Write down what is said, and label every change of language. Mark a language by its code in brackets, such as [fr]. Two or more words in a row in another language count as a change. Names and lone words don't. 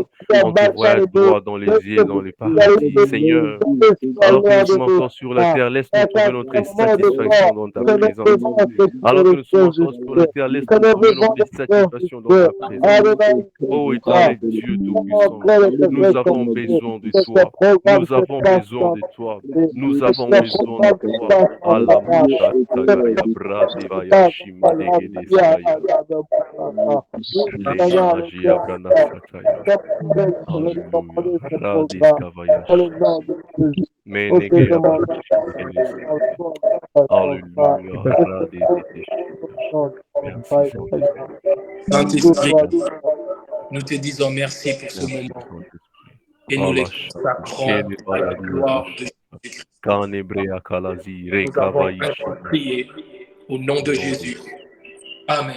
[fr] On te voit droit dans les yeux, dans les paradis. Seigneur, alors que nous sommes encore sur la terre, laisse-nous trouver notre satisfaction dans ta présence. Alors que nous sommes encore sur la terre, laisse-nous trouver notre satisfaction dans ta présence. Oh, Éternel Dieu Tout-Puissant, nous avons besoin de toi. Nous avons besoin de toi. Nous avons besoin de toi. Alamusha Tagaya Bradivaya Shimadegedeskaya. Legimagia Branasataya. Alléluia. Radiskavaya. Menegea Branasataya. Alléluia. Radiskavaya. Merci, Saint-Esprit, nous te disons merci pour ce moment. Et nous les consacrons à la gloire de Jésus-Christ. Nous avons prié au nom de Jésus. Amen.